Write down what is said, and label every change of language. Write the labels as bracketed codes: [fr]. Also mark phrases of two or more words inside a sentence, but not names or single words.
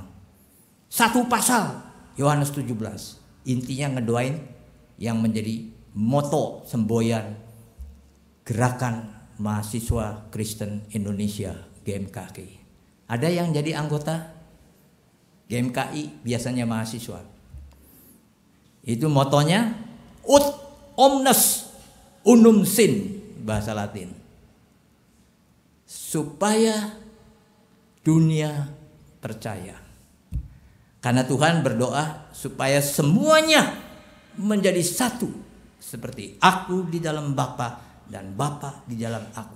[id] Satu pasal Yohanes 17, intinya ngedoain yang menjadi moto semboyan gerakan mahasiswa Kristen Indonesia GMKI. Ada yang jadi anggota GMKI, biasanya mahasiswa. Itu motonya [la] ut omnes unum sin, [id] bahasa Latin. Supaya dunia percaya. Karena Tuhan berdoa supaya semuanya menjadi satu, seperti aku di dalam Bapa dan Bapa di dalam aku.